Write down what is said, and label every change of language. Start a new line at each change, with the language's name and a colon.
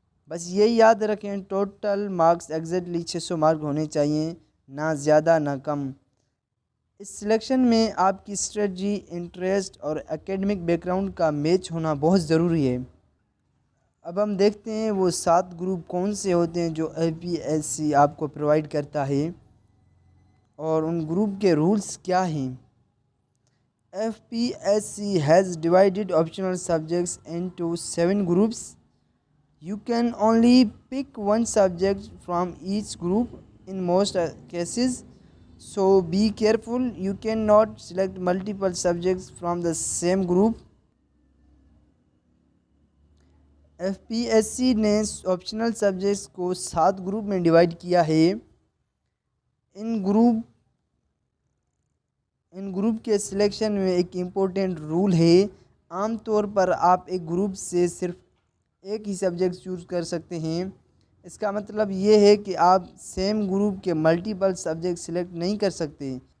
Urdu: بس یہی یاد رکھیں، ٹوٹل مارکس ایگزیکٹلی 600 مارک ہونے چاہیے، نہ زیادہ نہ کم۔ اس سلیکشن میں آپ کی اسٹریٹجی، انٹریسٹ اور اکیڈمک بیک گراؤنڈ کا میچ ہونا بہت ضروری ہے۔ اب ہم دیکھتے ہیں وہ 7 گروپ کون سے ہوتے ہیں جو FPSC آپ کو پرووائڈ کرتا ہے اور ان گروپ کے رولز کیا ہیں۔
English: FPSC has divided optional subjects into 7 groups. You can only pick one subject from each group in most cases, so be careful. You cannot select multiple subjects from the same group.
Urdu: FPSC نے optional subjects کو 7 group میں divide کیا ہے۔ ان group کے selection میں ایک important role ہے، عام طور پر آپ ایک گروپ سے صرف ایک ہی سبجیکٹ چوز کر سکتے ہیں۔ اس کا مطلب یہ ہے کہ آپ سیم گروپ کے ملٹیپل سبجیکٹ سلیکٹ نہیں کر سکتے،